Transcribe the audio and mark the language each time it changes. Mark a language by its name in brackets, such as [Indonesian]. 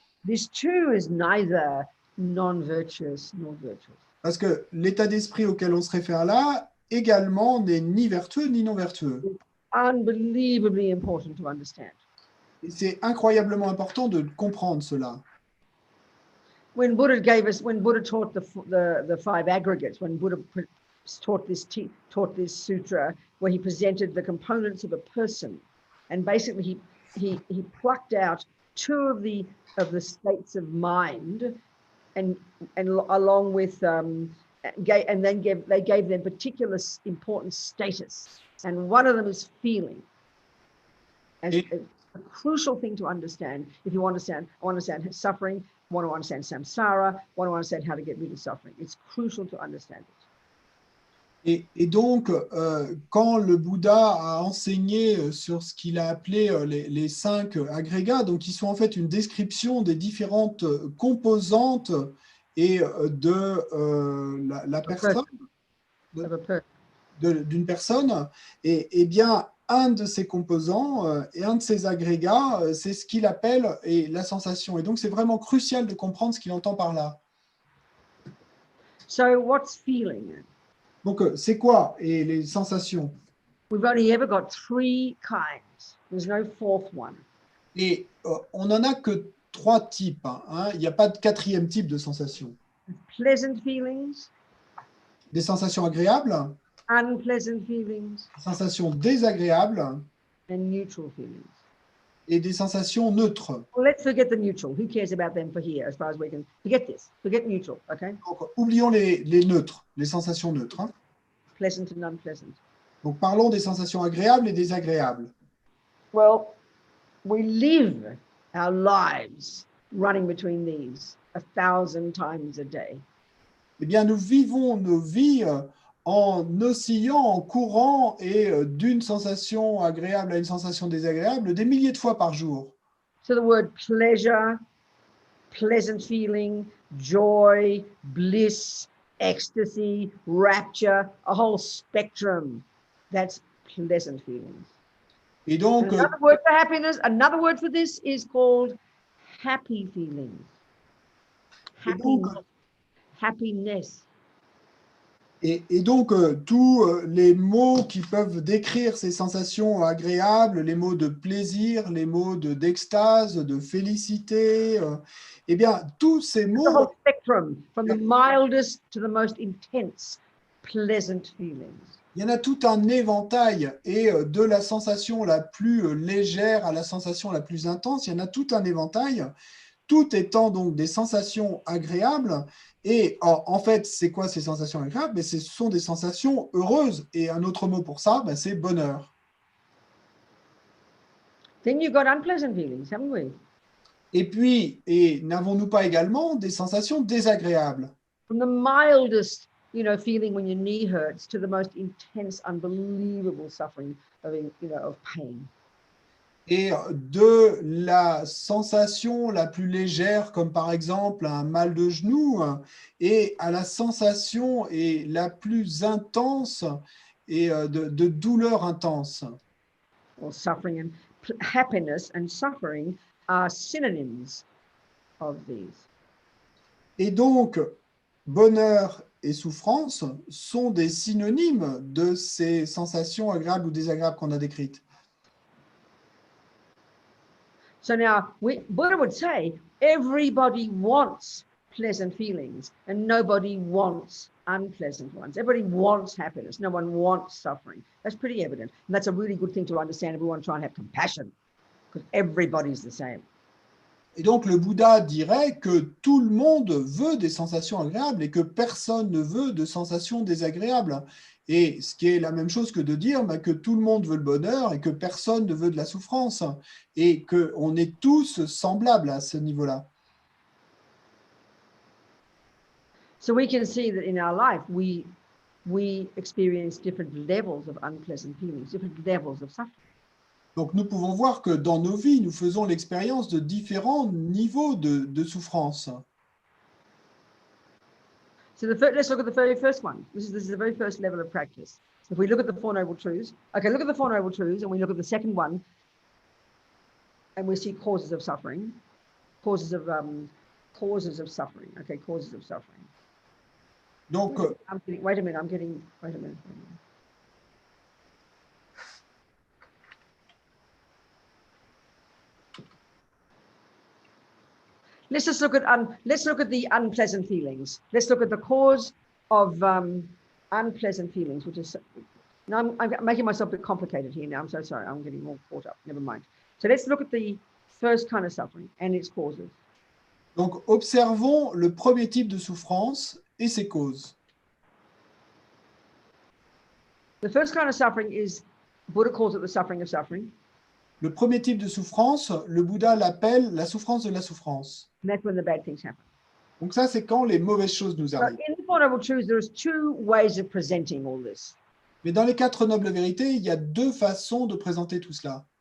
[English] This too is neither non-virtuous nor virtuous. [French] Parce que l'état d'esprit auquel on se réfère là, également, n'est ni vertueux ni non vertueux. [English] Unbelievably important to understand. [French] Et c'est incroyablement important de comprendre cela. [English] When Buddha taught the five aggregates, when Buddha taught this sutra, where he presented the components of a person, and basically he plucked out two of the states of mind, and along with they gave them particular important status, and one of them is feeling. As a crucial thing to understand if you understand suffering, want to understand samsara, want to understand how to get rid of suffering. It's crucial to understand it. [French] Et donc, quand le Bouddha a enseigné sur ce qu'il a appelé les 5 agrégats, donc qui sont en fait une description des différentes composantes et de la personne, d'une personne, et bien, un de ces composants et un de ces agrégats, c'est ce qu'il appelle la sensation. Et donc, c'est vraiment crucial de comprendre ce qu'il entend par là. [English] So, what's feeling? [French] Donc, c'est quoi les sensations? [English] We've only ever got 3 kinds. There's no fourth one. [French] Et on n'en a que 3 types. Hein. Il n'y a pas de 4e type de sensation. [English] Pleasant feelings. [French] Des sensations agréables. [English] Unpleasant feelings. [French] Des sensations désagréables. [English] And neutral feelings. [French] Et des sensations neutres. [English] Well, let's forget the neutral. Who cares about them for here as far as we can? Forget this. Forget neutral, okay? [French] Donc, oublions les neutres, les sensations neutres. Hein. [English] Pleasant and unpleasant. [French] Donc, parlons des sensations agréables et désagréables. [English] Well, we live our lives running between these 1,000 times a day. [French] Eh bien, nous vivons nos vies en oscillant, en courant et d'une sensation agréable à une sensation désagréable des milliers de fois par jour. [English] So the word pleasure, pleasant feeling, joy, bliss, ecstasy, rapture, a whole spectrum. That's pleasant feelings. [French] Et donc, [English] another word for happiness, another word for this is called happy feelings. Happiness. [French] Et donc, tous les mots qui peuvent décrire ces sensations agréables, les mots de plaisir, les mots d'extase, de félicité, eh bien, tous ces [English] The [French] mots, [English] whole spectrum, from the mildest to the most intense, pleasant feelings. [French] il y en a tout un éventail, et de la sensation la plus légère à la sensation la plus intense, il y en a tout un éventail, tout étant donc des sensations agréables. Et en fait, c'est quoi ces sensations agréables? Mais ce sont des sensations heureuses. Et un autre mot pour ça, c'est bonheur. [English] Then you've got unpleasant feelings, haven't we? [French] Et puis, n'avons-nous pas également des sensations désagréables? [English] From the mildest, feeling when your knee hurts to the most intense, unbelievable suffering of pain. [French] Et de la sensation la plus légère, comme par exemple un mal de genou, et à la sensation et la plus intense et de douleur intense. [English] Or suffering and happiness and suffering are synonyms of these. Et donc, bonheur et souffrance sont des synonymes de ces sensations agréables ou désagréables qu'on a décrites. So now, Buddha would say, everybody wants pleasant feelings and nobody wants unpleasant ones. Everybody wants happiness. No one wants suffering. That's pretty evident. And that's a really good thing to understand if we want to try and have compassion, because everybody's the same. [French] Et donc, le Bouddha dirait que tout le monde veut des sensations agréables et que personne ne veut de sensations désagréables. Et ce qui est la même chose que de dire que tout le monde veut le bonheur et que personne ne veut de la souffrance. Et qu'on est tous semblables à ce niveau-là. [English] So we can see that in our life, we experience different levels of unpleasant feelings, different levels of suffering. [French] Donc, nous pouvons voir que dans nos vies, nous faisons l'expérience de différents niveaux de souffrance. [English] So let's look at the very first one. This is the very first level of practice. If we look at the Four Noble Truths, okay, look at the Four Noble Truths, and we look at the second one, and we see causes of suffering, causes of suffering. Okay, causes of suffering. [French] Donc, [English] wait a minute. Let's just look at the unpleasant feelings. Let's look at the cause of unpleasant feelings, which is, now I'm making myself a bit complicated here now. I'm so sorry. I'm getting all caught up. Never mind. So let's look at the first kind of suffering and its causes. [French] Donc, observons le premier type de souffrance et ses causes. [English] The first kind of suffering is, Buddha calls it the suffering of suffering. [French] Le premier type de souffrance, le Bouddha l'appelle la souffrance de la souffrance. [English] And that's when the bad things happen. [French] Donc ça, c'est quand les mauvaises choses nous [English] So [French] arrivent. [English] in the Four Noble Truths, there's two ways of presenting all this. [French] Mais dans les quatre nobles vérités, il y a deux façons de présenter tout cela.